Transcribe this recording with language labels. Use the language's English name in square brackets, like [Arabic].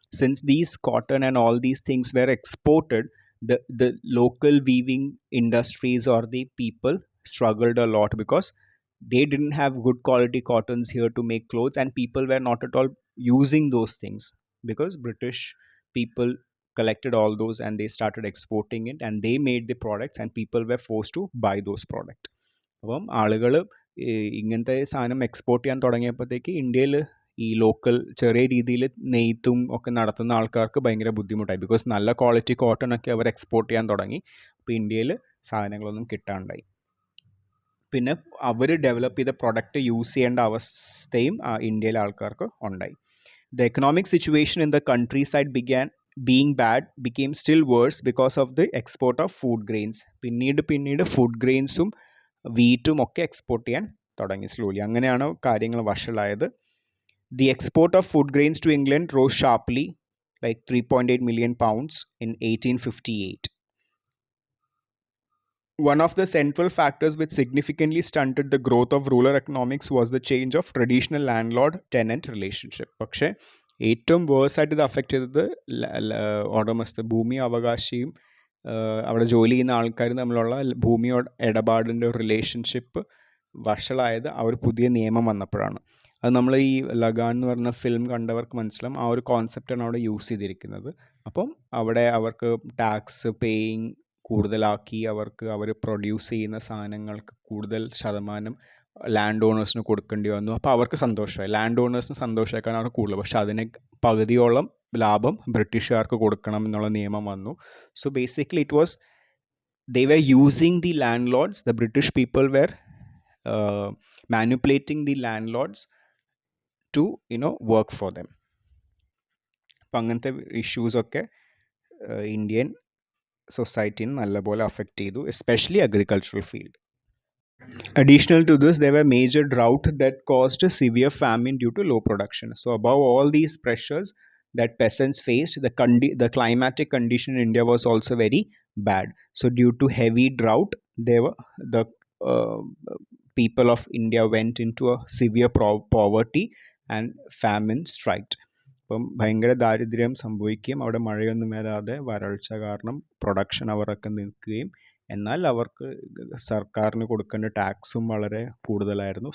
[English] Since these cotton and all these things were exported, the local weaving industries or the people struggled a lot because they didn't have good quality cottons here to make clothes, and people were not at all using those things because British people collected all those and they started exporting it, and they made the products, and people were forced to buy those products. [Malayalam] അപ്പം ആളുകൾ ഇങ്ങനത്തെ സാധനം export ചെയ്യാൻ തുടങ്ങിയപ്പോഴത്തേക്ക് ഇന്ത്യയിൽ ഈ local ചെറിയ രീതിയിൽ നെയ്ത്തും ഒക്കെ നടത്തുന്ന ആൾക്കാർക്ക് ഭയങ്കര ബുദ്ധിമുട്ടായി, ബിക്കോസ് നല്ല ക്വാളിറ്റി കോട്ടൺ ഒക്കെ അവർ എക്സ്പോർട്ട് ചെയ്യാൻ തുടങ്ങി. അപ്പോൾ ഇന്ത്യയിൽ സാധനങ്ങളൊന്നും കിട്ടാണ്ടായി. പിന്നെ അവർ ഡെവലപ്പ് ചെയ്ത പ്രൊഡക്റ്റ് യൂസ് ചെയ്യേണ്ട അവസ്ഥയും ഇന്ത്യയിലെ ആൾക്കാർക്ക് ഉണ്ടായി. [English] The economic situation in the countryside being bad became still worse because of the export of food grains. [Malayalam] പിന്നീട് ഫുഡ് ഗ്രെയിൻസും വീറ്റും ഒക്കെ എക്സ്പോർട്ട് ചെയ്യാൻ തുടങ്ങി സ്ലോലി. അങ്ങനെയാണ് കാര്യങ്ങൾ വഷളായത്. [English] The export of food grains to England rose sharply, like 3.8 million pounds in 1858. One of the central factors which significantly stunted the growth of rural economics was the change of traditional landlord tenant relationship. [Malayalam] പക്ഷേ ഏറ്റവും verse ആയിട്ട് ഇത് affect ചെയ്തത് ഉടമസ്ഥ ഭൂമി അവകാശിയും അവിടെ ജോലി ചെയ്യുന്ന ആൾക്കാരും തമ്മിലുള്ള ഭൂമിയോട് ഇടപാടിൻ്റെ ഒരു റിലേഷൻഷിപ്പ് വഷളായത് ആ ഒരു പുതിയ നിയമം വന്നപ്പോഴാണ്. അത് നമ്മൾ ഈ ലഗാൻ എന്ന് പറഞ്ഞ ഫിലിം കണ്ടവർക്ക് മനസ്സിലാവും. ആ ഒരു കോൺസെപ്റ്റാണ് അവിടെ യൂസ് ചെയ്തിരിക്കുന്നത്. അപ്പം അവിടെ അവർക്ക് ടാക്സ് പേയിങ് കൂടുതലാക്കി, അവർ പ്രൊഡ്യൂസ് ചെയ്യുന്ന സാധനങ്ങൾക്ക് കൂടുതൽ ശതമാനം ലാൻഡ് ഓണേഴ്സിന് കൊടുക്കേണ്ടി വന്നു. അപ്പോൾ അവർക്ക് സന്തോഷമായി, ലാൻഡ് ഓണേഴ്സിന് സന്തോഷമാക്കാനാണ് കൂടുതൽ. പക്ഷെ അതിന് പകുതിയോളം ലാഭം ബ്രിട്ടീഷുകാർക്ക് കൊടുക്കണം എന്നുള്ള നിയമം വന്നു. [English] So basically it was they were using the landlords, the British people were manipulating the landlords to work for them. [Malayalam] അപ്പം അങ്ങനത്തെ ഇഷ്യൂസൊക്കെ ഇന്ത്യൻ സൊസൈറ്റീനെ നല്ലപോലെ അഫക്റ്റ് ചെയ്തു, especially agricultural field. [English] Additional to this, there were major drought that caused a severe famine due to low production. So above all these pressures that peasants faced, the climatic condition in India was also very bad. So due to heavy drought, the uh, people of India went into a severe poverty and famine striked. [Malayalam] അപ്പം ഭയങ്കര ദാരിദ്ര്യം സംഭവിക്കുകയും അവിടെ മഴയൊന്നും വരാതെ വരൾച്ച കാരണം production അവരൊക്കെ നിൽക്കുകയും, എന്നാൽ അവർക്ക് സർക്കാരിന് കൊടുക്കേണ്ട ടാക്സും വളരെ കൂടുതലായിരുന്നു.